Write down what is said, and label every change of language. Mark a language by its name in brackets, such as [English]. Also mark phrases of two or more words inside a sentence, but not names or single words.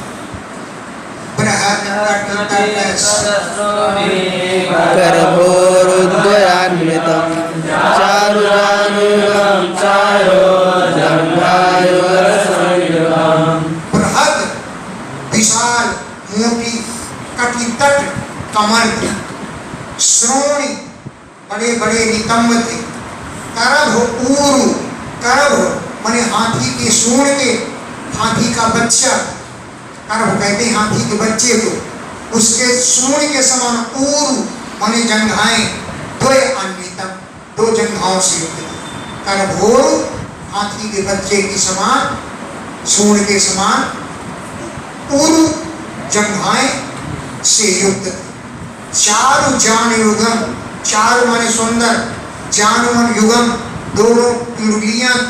[Sanskrit] करभोरुद्वयान्वितं चारुजानुगं चारुजंघायुरसंयुगम्। [Hindi] बृहद, विशाल, मोटी, कटितट कमर थी। श्रोणी, बड़े बड़े नितंब थे। [Sanskrit] करभ ऊरु, [Hindi] करभ माने हाथी के सूंड के, हाथी का बच्चा, करभ कहते हैं हाथी के बच्चे को, उसके सूंड के समान। ऊरु माने जंघाएं, [Sanskrit] द्वय अन्वितम, [Hindi] 2 जंघाओं से युक्त। करभोर, हाथी के बच्चे के समान, सूंड के समान। ऊरु, जंघाएं से युक्त। [Sanskrit] चारु जान युगम, [Hindi] चारु माने सुंदर, [Sanskrit] जान मन युगम, [Hindi] 2 पिंडलियां थी।